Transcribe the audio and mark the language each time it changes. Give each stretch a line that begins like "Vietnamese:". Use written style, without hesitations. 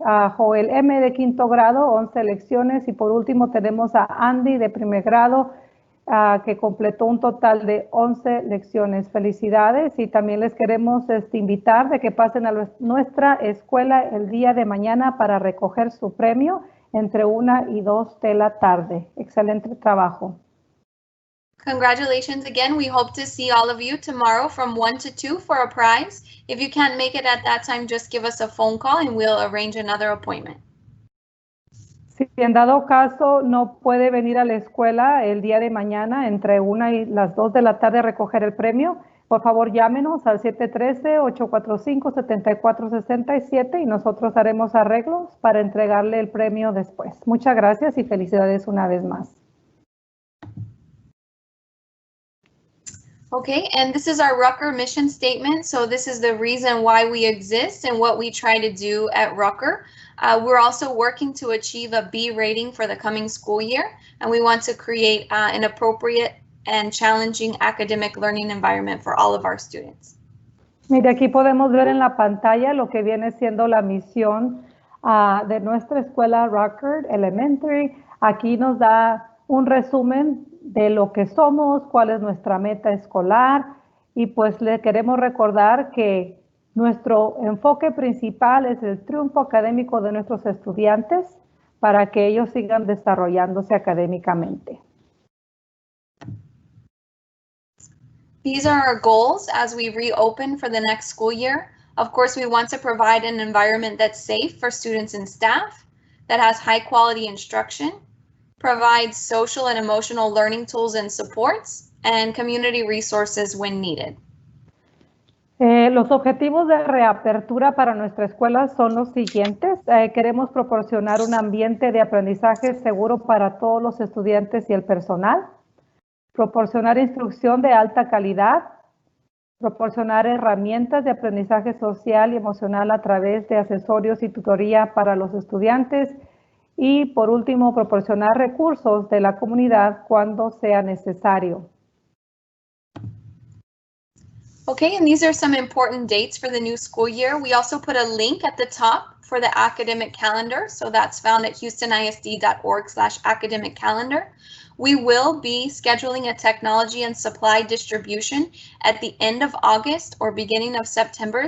Spanish: A Joel M de quinto grado, 11 lecciones. Y por último tenemos a Andy de primer grado, que completó un total de 11 lecciones. Felicidades, y también les queremos invitar de que pasen a nuestra escuela el día de mañana para recoger su premio entre 1 y 2 de la tarde. Excelente trabajo.
English: Congratulations again. We hope to see all of you tomorrow from 1 to 2 for a prize. If you can't make it at that time, just give us a phone call and we'll arrange another appointment.
Spanish: Si en dado caso no puede venir a la escuela el día de mañana entre 1 y las 2 de la tarde a recoger el premio, por favor llámenos al 713-845-7467 y nosotros haremos arreglos para entregarle el premio después. Muchas gracias y felicidades una vez más.
English: Okay, and this is our Rucker mission statement. So this is the reason why we exist and what we try to do at Rucker. We're also working to achieve a B rating for the coming school year, and we want to create an appropriate and challenging academic learning environment for all of our students.
Spanish: Mire, aquí podemos ver en la pantalla lo que viene siendo la misión de nuestra escuela Rucker Elementary. Aquí nos da un resumen de lo que somos, cuál es nuestra meta escolar, y pues le queremos recordar que nuestro enfoque principal es el triunfo académico de nuestros estudiantes para que ellos sigan desarrollándose académicamente.
English: These are our goals as we reopen for the next school year. Of course, we want to provide an environment that's safe for students and staff, that has high quality instruction, provides social and emotional learning tools and supports, and community resources when needed.
Spanish: Los objetivos de reapertura para nuestra escuela son los siguientes. Queremos proporcionar un ambiente de aprendizaje seguro para todos los estudiantes y el personal, proporcionar instrucción de alta calidad, proporcionar herramientas de aprendizaje social y emocional a través de accesorios y tutoría para los estudiantes, y por último, proporcionar recursos de la comunidad cuando sea necesario.
English: Okay, and these are some important dates for the new school year. We also put a link at the top for the academic calendar. So that's found at houstonisd.org/academic calendar. We will be scheduling a technology and supply distribution at the end of August or beginning of September.